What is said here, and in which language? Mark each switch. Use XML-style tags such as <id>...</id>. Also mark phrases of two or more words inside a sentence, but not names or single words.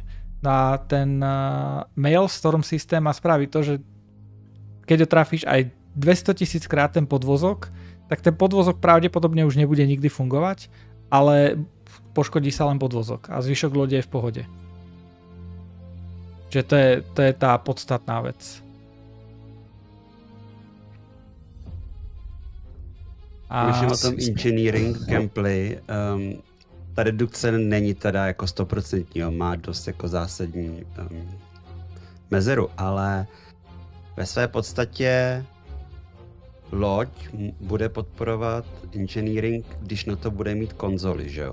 <sk>A ten Maelstrom systém má spraviť to, že keď ho trafíš aj 200 000 krát ten podvozok, tak ten podvozok pravdepodobne už nebude nikdy fungovať, ale poškodí sa len podvozok a zvyšok lode je v pohode. Čiže to je tá podstatná vec.</sk> <cs>Když o tom</cs> <en>engineering gameplay,</en> <cs>ta redukce není teda jako 100%, má dost jako zásadní mezeru, ale ve své podstatě loď bude podporovat engineering, když na to bude mít konzoli, že jo?</cs>